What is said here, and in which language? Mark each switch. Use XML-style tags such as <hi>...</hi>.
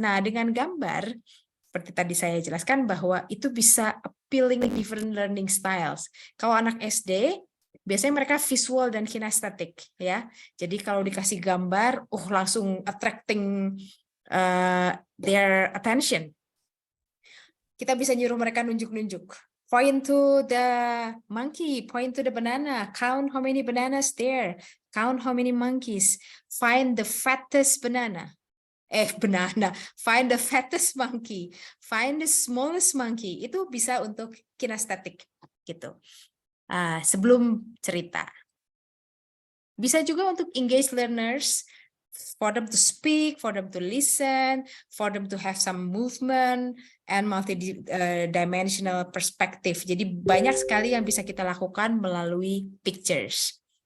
<id>Nah, dengan gambar, seperti tadi saya jelaskan bahwa itu bisa</id> <en>appealing different learning styles.</en> <id>Kalau anak SD, biasanya mereka visual dan kinestetik, ya. Jadi kalau dikasih gambar, langsung</id> <en>attracting their attention.</en> <id>Kita bisa nyuruh mereka nunjuk-nunjuk.</id> <en>Point to the monkey, point to the banana, count how many bananas there, count how many monkeys, find the fattest banana. Find the fattest monkey, find the smallest monkey.</en> <id>Itu bisa untuk kinestetik gitu. Sebelum cerita. Bisa juga untuk</id> <en>engage learners, for them to speak, for them to listen, for them to have some movement and multi-dimensional perspective.</en> <id>Jadi banyak sekali yang bisa kita lakukan melalui pictures.</id>